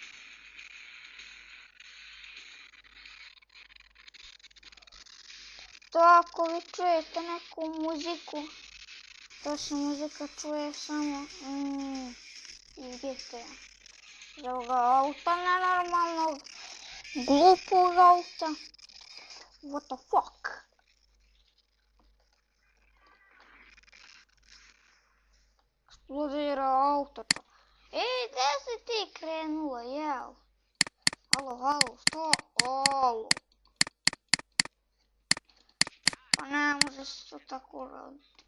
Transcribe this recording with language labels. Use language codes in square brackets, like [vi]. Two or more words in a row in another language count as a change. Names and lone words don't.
[bs] To ako vi čujete neku muziku, to se muzika čuje samo iz GTA. Iz ovoga auta nenormalnog, glupog auta. [en] What the fuck? [bs] Eksplodira auto to. Ej, gdje si ti krenula, jel? Halo, što? Alo. Pa ne može se to tako raditi.